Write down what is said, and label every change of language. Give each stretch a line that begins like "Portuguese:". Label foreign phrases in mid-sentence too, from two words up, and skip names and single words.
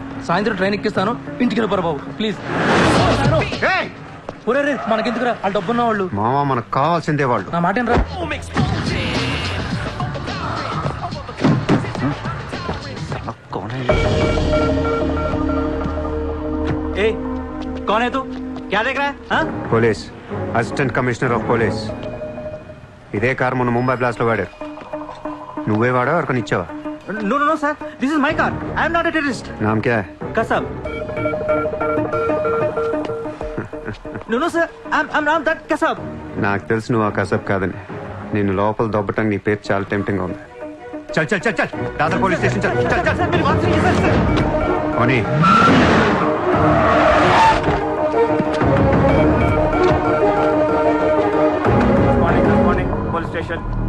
Telugu: సాయంత్రం ట్రైన్ ఎక్కిస్తాను, ఇంటికి వెళ్ళిపోరా బాబు ప్లీజ్. ఒరే రే, మనకెందుకురా, వాళ్ళు డబ్బున్న వాళ్ళు. మావా మనకు కావాల్సిందే వాళ్ళు.
Hindi: నా మాట ఏంట్రా? ए कौन है तू? क्या देख रहा है?
English: Police, Assistant Commissioner of Police.
Telugu: ఇదే కార్ మొన్న ముంబై బ్లాస్ట్ లో వాడారు. నువ్వే వాడా ఎవరికని ఇచ్చావా?
English: No, no, no, sir. This is my car. I am not a terrorist.
Hindi: नाम क्या है?
English: Kasab. No, no, sir. I'm not that Kasab.
Telugu: నాకు తెలుసు నువ్వు ఆ కసబ్ కాదని. నేను లోపల దొబ్బటానికి నీ పేరు చాలా టెంప్టింగ్ ఉంది.
Hindi: चल चल चल चल दादर
English: police station
Hindi: चल चल चल. ఓనీ
English: morning police station.